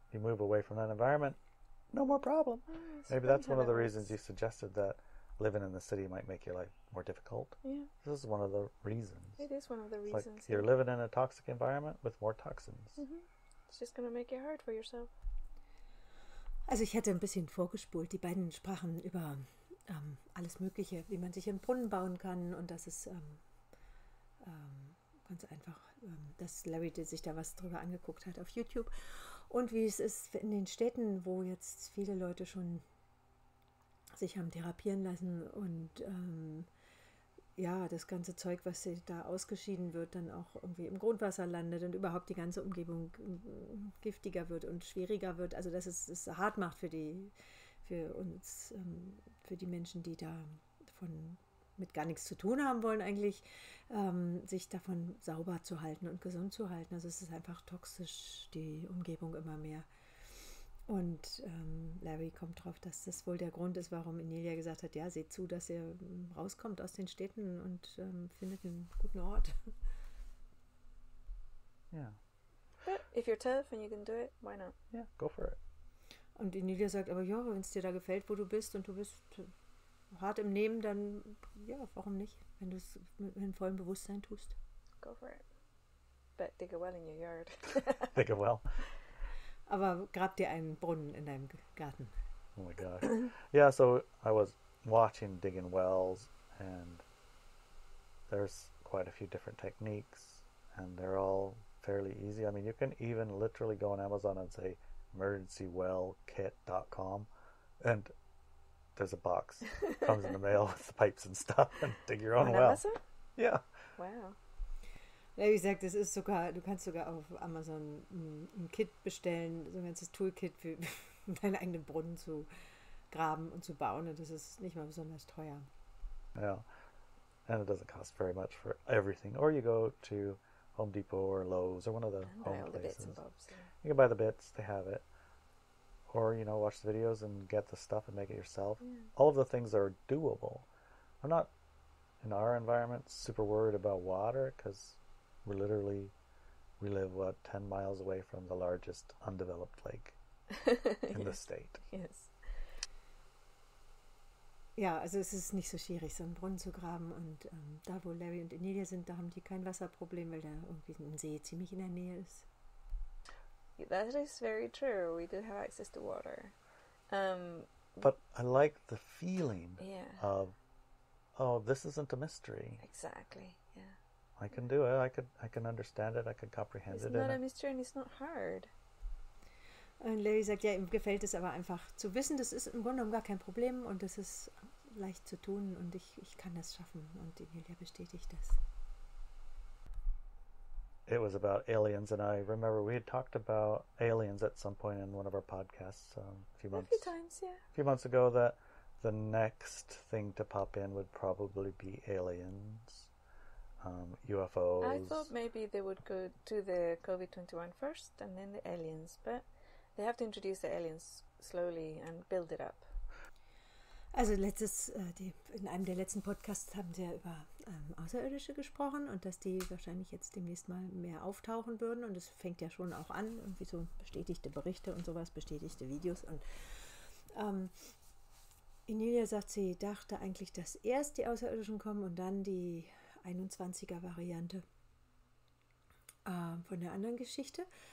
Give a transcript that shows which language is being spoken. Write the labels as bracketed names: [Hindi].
[English] You move away from that environment, no more problem. Maybe that's one of the reasons you suggested that living in the city might make your life more difficult. Yeah, this is one of the reasons. It is one of the It's reasons. like you're living in a toxic environment with more toxins. It's just gonna make it hard for yourself. [German] Also ich hätte ein bisschen vorgespult. Die beiden sprachen über alles Mögliche, wie man sich einen Brunnen bauen kann und das ist ganz einfach, dass Larry sich da was drüber angeguckt hat auf YouTube und wie es ist in den Städten, wo jetzt viele Leute schon sich haben therapieren lassen und ja, das ganze Zeug, was da ausgeschieden wird, dann auch irgendwie im Grundwasser landet und überhaupt die ganze Umgebung giftiger wird und schwieriger wird. Also dass es hart macht für uns, für die Menschen, die da mit gar nichts zu tun haben wollen eigentlich, sich davon sauber zu halten und gesund zu halten. Also es ist einfach toxisch, die Umgebung immer mehr. Und Larry kommt drauf, dass das wohl der Grund ist, warum Inelia gesagt hat, ja, seht zu, dass ihr rauskommt aus den Städten und findet einen guten Ort. [English] Yeah. But if you're tough and you can do it, why not? Yeah, go for it. [German] Und Inelia sagt, aber ja, wenn es dir da gefällt, wo du bist und du bist hart im Nehmen, dann ja, warum nicht, wenn du es mit vollem Bewusstsein tust. [English] Go for it. But dig a well in your yard. Dig a well. [German] Aber grab dir einen Brunnen in deinem Garten. [English] Oh my gosh. Yeah, so I was watching digging wells, and there's quite a few different techniques, and they're all fairly easy. I mean, you can even literally go on Amazon and say emergencywellkit.com, and there's a box comes in the mail with the pipes and stuff, and dig your own well. Amazon? Yeah. Wow. [German] Wie gesagt, es ist sogar, du kannst sogar auf Amazon ein Kit bestellen, so ein ganzes Toolkit für deinen eigenen Brunnen zu graben und zu bauen, und das ist nicht mal besonders teuer. [English] Yeah, and it doesn't cost very much for everything. Or you go to Home Depot or Lowe's or one of the home places. Bits and bobs, yeah. You can buy the bits, they have it. Or, watch the videos and get the stuff and make it yourself. Yeah. All of the things are doable. I'm not, in our environment, super worried about water, because we live, 10 miles away from the largest undeveloped lake in the state. Yes. [German] Ja, also es ist nicht so schwierig, so einen Brunnen zu graben, und da, wo Larry und Inelia sind, da haben die kein Wasserproblem, weil da irgendwie ein See ziemlich in der Nähe ist. [English] That is very true. We do have access to water. But I like the feeling Yeah. of, this isn't a mystery. Exactly. Yeah. I can do it. I can understand it. I can comprehend It's it. not a mystery and it's not hard. [German] Und Larry sagt, ja, ihm gefällt es aber einfach zu wissen, das ist im Grunde genommen gar kein Problem und das ist leicht zu tun und ich kann das schaffen, und Inelia bestätigt das. [English] It was about aliens, and I remember we had talked about aliens at some point in one of our podcasts a few times, yeah. A few months ago, that the next thing to pop in would probably be aliens, UFOs. I thought maybe they would go to the COVID-21 first and then the aliens, but they have to introduce the aliens slowly and build it up. [German] Also in einem der letzten Podcasts haben sie ja über Außerirdische gesprochen und dass die wahrscheinlich jetzt demnächst mal mehr auftauchen würden, und es fängt ja schon auch an, irgendwie so bestätigte Berichte und sowas, bestätigte Videos, und Inelia sagt, sie dachte eigentlich, dass erst die Außerirdischen kommen und dann die 21er-Variante von der anderen Geschichte.